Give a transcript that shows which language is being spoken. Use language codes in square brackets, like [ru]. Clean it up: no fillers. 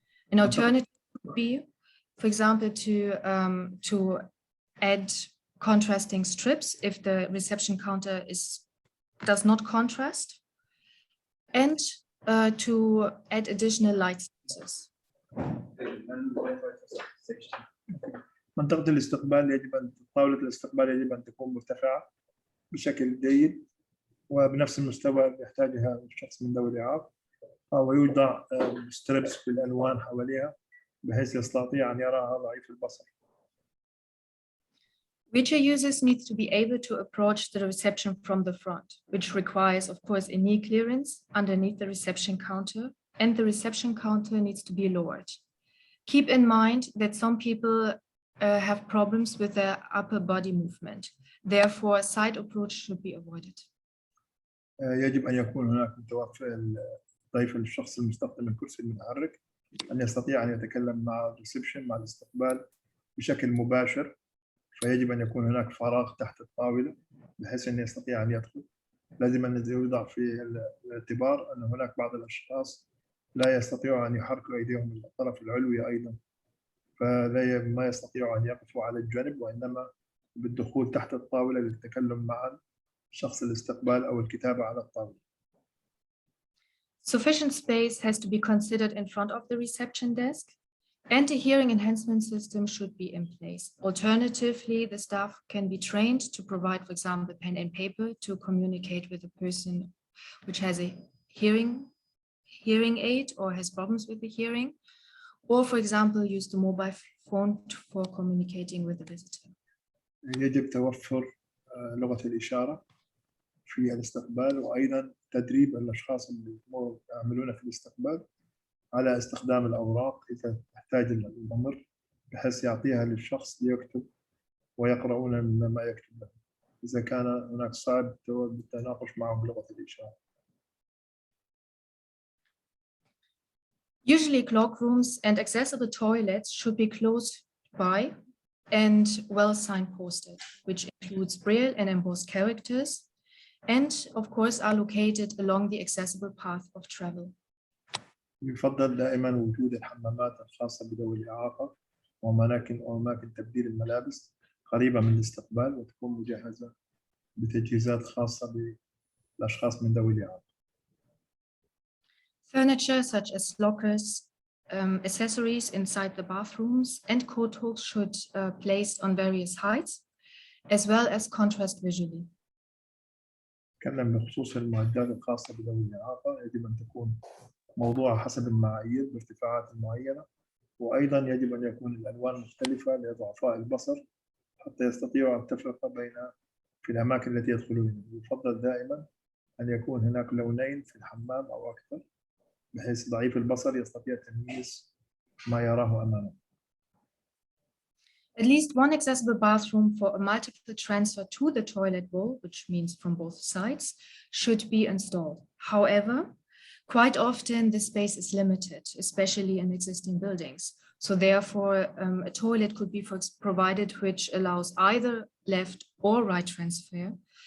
[en] An alternative would be, for example, to add contrasting strips if the reception counter does not contrast, and to add additional light sources. [ar] منطقة الاستقبال يجب أن طاولة الاستقبال يجب أن تكون مرتفعة بشكل جيد وبنفس المستوى اللي يحتاجها الشخص من ذوي الإعاقة، ويوضع ستريبس بالألوان حواليها بحيث يستطيع أن يراها ضعيف البصر. [en] Wheelchair users need to be able to approach the reception from the front, which requires, of course, a knee clearance underneath the reception counter, and the reception counter needs to be lowered. Keep in mind that some people have problems with their upper body movement. Therefore, a side approach should be avoided. [ar] يجب أن يكون هناك متوفر ضيف الشخص المستخدم الكرسي المتحرك أن يستطيع أن يتكلم مع الريسبشن مع الاستقبال بشكل مباشر، فيجب أن يكون هناك فراغ تحت الطاولة بحيث أن يستطيع أن يدخل. لازم أن يوضع في الاعتبار أن هناك بعض الأشخاص لا يستطيعوا أن يحركوا أيديهم من الطرف العلوي أيضا، ما يستطيعوا أن يقفوا على الجانب، وإنما بالدخول تحت الطاولة للتكلم مع شخص الاستقبال أو الكتابة على الطاولة. [en] Sufficient space has to be considered in front of the reception desk, and a hearing enhancement system should be in place. Alternatively, the staff can be trained to provide, for example, pen and paper to communicate with a person which has a hearing aid or has problems with the hearing, or, for example, use the mobile phone for communicating with the visitor. [ar] يجب توفر لغة الإشارة في الاستقبال، وأيضا تدريب الأشخاص اللي يعملون في الاستقبال على استخدام الأوراق إذا تحتاج الأمر بحيث يعطيها للشخص ليكتب ويقرؤون ما يكتب له إذا كان هناك صعب بالتناقش معه بلغة الإشارة. [en] Usually, cloak rooms and accessible toilets should be close by and well signposted, which includes braille and embossed characters, and of course are located along the accessible path of travel. [ar] يفضل دائما وجود الحمامات الخاصة بذوي الإعاقة وأماكن تبديل الملابس قريبة من الاستقبال وتكون مجهزة بتجهيزات خاصة بالأشخاص من ذوي الإعاقة. [en] Furniture such as lockers, accessories inside the bathrooms, and coat hooks should be placed on various heights, as well as contrast visually. [ar] نتكلم بخصوص المعدات الخاصة بذوي الإعاقة، يجب أن تكون موضوعة حسب المعايير بارتفاعات معينة، وأيضا يجب أن يكون الألوان مختلفة لضعفاء البصر حتى يستطيعوا أن تفرق بين في الأماكن التي يدخلون. يفضل دائما أن يكون هناك لونين في الحمام أو أكثر بحيث ضعيف البصر يستطيع تمييز ما يراه أمامه. [en] At least one accessible bathroom for a multiple transfer to the toilet bowl, which means from both sides, should be installed. However, quite often the space is limited, especially in existing buildings. So therefore, a toilet could be provided which allows either left or right transfer.